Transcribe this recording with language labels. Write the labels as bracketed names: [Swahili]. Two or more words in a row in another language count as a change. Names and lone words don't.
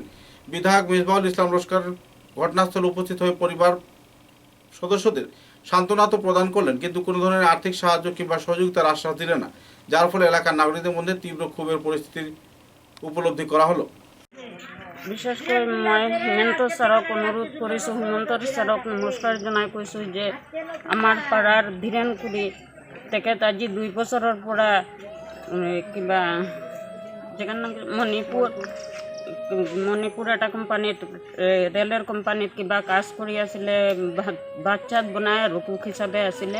[Bangla] বিধায়ক মিসবাহুল ইসলাম লস্কর ঘটনাস্থলে উপস্থিত হয়ে পরিবার সদস্যদের সান্ত্বনা তো প্রদান করলেন, কিন্তু কোনো ধরনের আর্থিক সাহায্য কিংবা সহযোগিতার আশ্বাস দিলেন না, যার ফলে এলাকার নাগরিকদের মধ্যে তীব্র ক্ষোভের পরিস্থিতির উপলব্ধি করা হলো। [Assamese] বিশেষ করে মই হিমন্ত ছাৰক অনুৰোধ কৰিছোঁ, হিমন্ত ছাৰক নমস্কাৰ জনাই কৈছোঁ যে আমাৰ পাড়াৰ ধীৰেন কুৰি তেখেত আজি 2 বছৰৰ পৰা কিবা জেগাৰ নাম মণিপুৰ এটা কোম্পানীত ৰেলৰ কোম্পানীত কিবা কাজ কৰি আছিলে, ভাত চাত বনাই ৰকুক হিচাপে আছিলে।